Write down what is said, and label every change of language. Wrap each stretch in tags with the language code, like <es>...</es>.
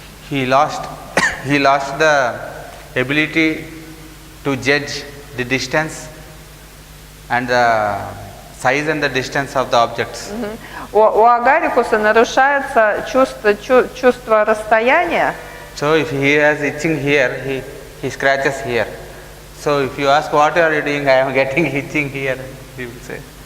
<en>He lost the ability to judge the distance and the size and the distance of the objects.</en> <ru>У агарикуса нарушается чувство расстояния.</ru> <en>So if he has itching here, he scratches here. So if you ask what are you doing, I am getting itching here, he will say.</en>